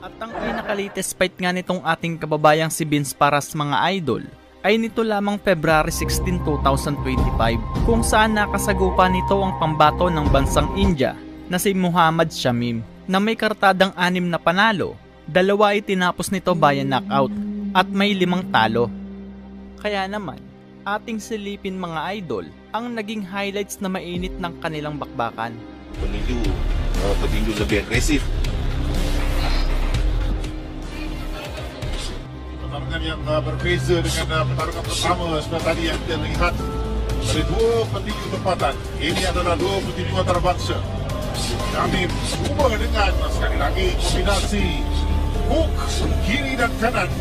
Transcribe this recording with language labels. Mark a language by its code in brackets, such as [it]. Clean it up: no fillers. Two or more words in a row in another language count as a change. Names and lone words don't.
[tl] At ang pinaka-latest fight nga nitong ating kababayang si Vince Paras, mga idol, ay nito lamang February 16, 2025, kung saan nakasagupa nito ang pambato ng bansang India na si Muhammad Shamim, na may kartadang 6 na panalo, 2 ay tinapos nito [en] via knockout [tl] at may 5 talo. Kaya naman, ating silipin mga idol ang naging highlights na mainit ng kanilang bakbakan. [ms] Petinju lebih agresif. Pertarungan yang berbeza dengan pertarungan pertama seperti tadi yang kita lihat. Ada 2 petinju tempatan. Ini adalah 2 petinju antarabangsa. Kami cuba dengan sekali lagi kombinasi hook kiri dan kanan.